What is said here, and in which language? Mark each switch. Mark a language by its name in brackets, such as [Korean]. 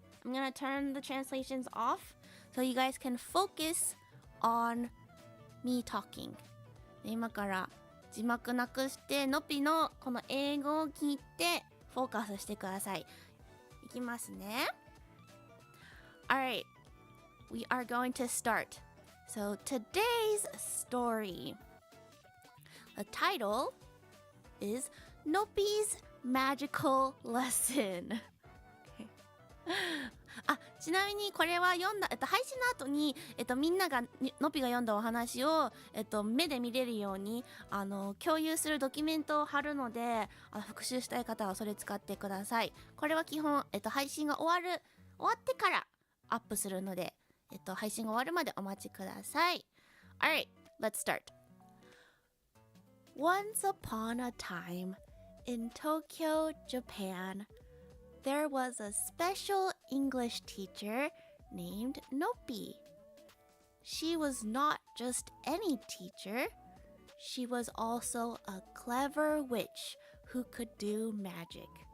[English] I'm gonna turn the translations off so you guys can focus on me talking. [Japanese] 今から字幕なくしてのぴのこの英語を聞いてフォーカスしてください。いきますね。 [English] Alright. we are going to start. So today's story. The title is Noppy's Magical Lesson. [Japanese] あ、ちなみにこれは読んだ、配信の後に、みんながのっぴが読んだお話を、目で見れるように共有するドキュメントを貼るので、復習したい方はそれ使ってください。これは基本、配信が終わってからアップするので、配信が終わるまでお待ちください。 [English] Alright, let's start. Once upon a time, in Tokyo, Japan,There was a special English teacher named Noppy. She was not just any teacher. She was also a clever witch who could do magic.